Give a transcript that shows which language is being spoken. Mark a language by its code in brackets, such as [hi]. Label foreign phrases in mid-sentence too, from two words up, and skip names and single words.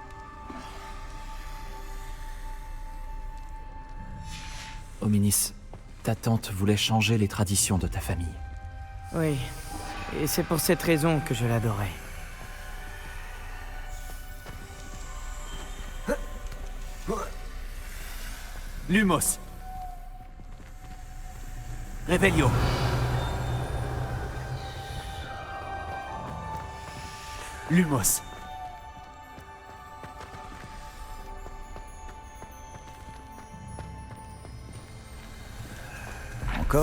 [la] Hominis, [fr] ta tante voulait changer les traditions de ta famille. Oui, et c'est pour cette raison que je l'adorais. [la] Lumos. Revelio. Lumos. [fr] Encore?